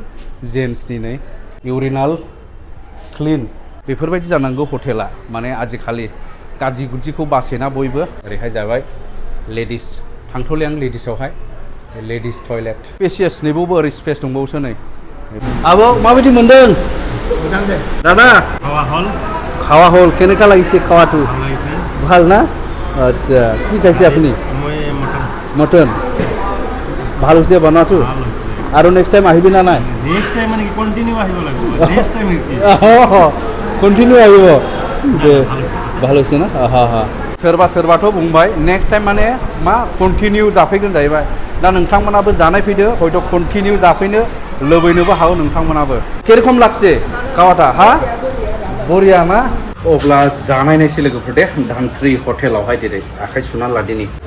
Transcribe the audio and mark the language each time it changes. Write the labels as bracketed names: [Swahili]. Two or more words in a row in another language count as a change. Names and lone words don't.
[Bodo] जेन्ट्सनि नै इउरिनाल क्लिन बेफोरबायदि जानांगौ हटेला। माने आजिखालि गाज्रि गुदिखौ बासेना बयबो। ओरैहाय जाबाय लेडिस थांथ'लै आं लेडिसावहाय लेडिस टयलेट स्पेसियास नैबावबो ओरै स्पेस दंबावोसो नै। आब' माबायदि मोनदों? दादा [Assamese] খাওয়া হল কেনেকা লাগিছে খাওয়াটো? ভাল না? আচ্ছা কি খাইছে আপনি? মটন ভাল হৈছে বনোৱাটো? আৰু [English] next time [Assamese] আহিবি না নাই? [English] next time [Assamese] মানে কি কন্টিনিউ আহিব লাগিব। [English] next time [Assamese] কি? কন্টিনিউ আহিব। ভাল হৈছে না? [Bodo] सोरबाथ' बुंबाय [English] next time [Bodo] माने मा कन्टिनिउ जाफैगोन जाहैबाय। दा नोंथांमोनाबो जानाय फैदो हयथ' कन्टिनिउ जाफैनो लुबैनोबो हागौ नोंथांमोनाबो। केरखम लागसे खावाटा हा? बरिया ना? अब्ला जानायनायसै लोगोफोर दे धानस्रि हटेलावहाय दिनै आखाइ सुनानै लादिनि।